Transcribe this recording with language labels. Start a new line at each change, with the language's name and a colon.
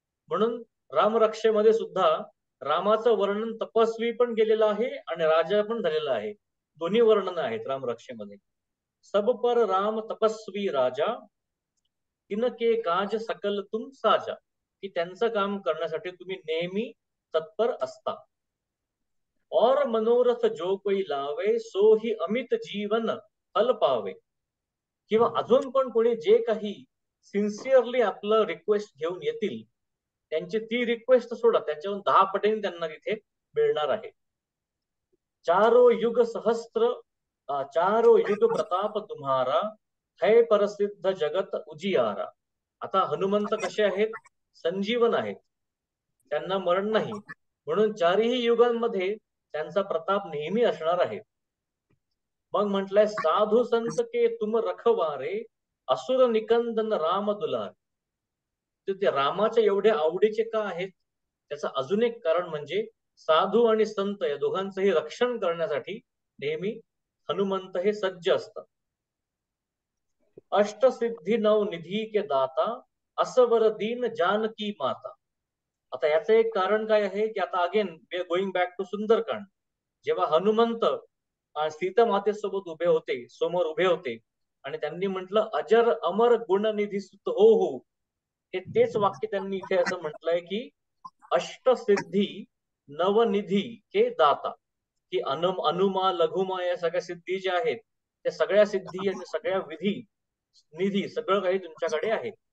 Marathi: म्हणून रामरक्षेमध्ये सुद्धा रामाचं वर्णन तपस्वी पण गेलेलं आहे आणि राजा पण झालेलं आहे. दोन्ही वर्णन आहेत रामरक्षेमध्ये.
Awadhi: सब पर राम तपस्वी राजा, तिनके काज सकल तुम साजा,
Marathi: की त्यांचं काम करण्यासाठी तुम्ही नेहमी तत्पर असता.
Awadhi: और मनोरथ जो कोई लावे, सो ही अमित जीवन फल पावे.
Marathi: किंवा अजून पण कोणी जे काही सिन्सिअरली आपलं रिक्वेस्ट घेऊन येतील, त्यांची ती रिक्वेस्ट सोडा, त्याच्याहून 10 पटीने त्यांना तिथे मिळणार आहे.
Awadhi: चारो युग सहस्त्र, चारो युग प्रताप तुम्हारा, है प्रसिद्ध जगत उजियारा.
Marathi: आता हनुमंत कसे आहेत? संजीवन आहेत, त्यांना मरण नाही, म्हणून चारही युगांमध्ये त्यांचा प्रताप नेहमी असणार आहे. मग म्हटलंय,
Awadhi: साधू संत के तुम रखवारे, असुर निकंदन राम दुलार.
Marathi: तर ते रामाच्या एवढ्या आवडीचे का आहेत? त्याचं अजून एक कारण म्हणजे साधू आणि संत या दोघांचंही रक्षण करण्यासाठी नेहमी हनुमंत हे सज्ज असतात.
Awadhi: अष्टसिद्धी नव निधी के दाता, असवर दीन जानकी माता.
Marathi: आता याचं एक कारण काय आहे, की आता
English: Again we are going back to Sundarkand.
Marathi: जेव्हा हनुमंत सीता मातेसोबत उभे होते, समोर उभे होते, आणि त्यांनी म्हटलं,
Awadhi: अजर अमर गुणनिधी सुत हो हो,
Marathi: हे तेच वाक्य त्यांनी इथे असं म्हटलंय की
Awadhi: अष्टसिद्धी नवनिधी के दाता,
Marathi: की अनुमा लघुमा या सगळ्या सिद्धी ज्या आहेत त्या सगळ्या सिद्धी आणि सगळ्या विधी निधी सगळं काही तुमच्याकडे आहे.